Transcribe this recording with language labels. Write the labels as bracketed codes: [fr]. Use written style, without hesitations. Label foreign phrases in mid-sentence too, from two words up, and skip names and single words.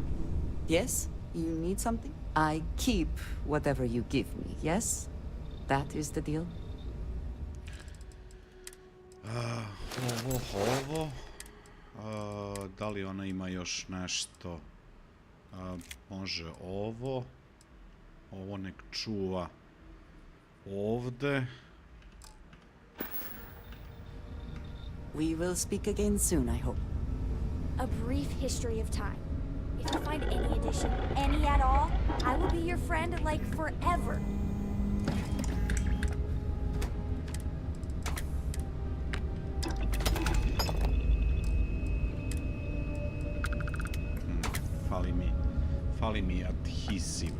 [en] Yes? You need something? I keep whatever you give me, yes? That is the deal? [sr] Ovo. Da li ona ima još nešto? Može ovo. Ovo nek čuva ovde. [en] We will speak again soon, I hope. A brief history of time. If you find any addition, any at all, I will be your friend like forever. [sr] Fali mi adhesiva.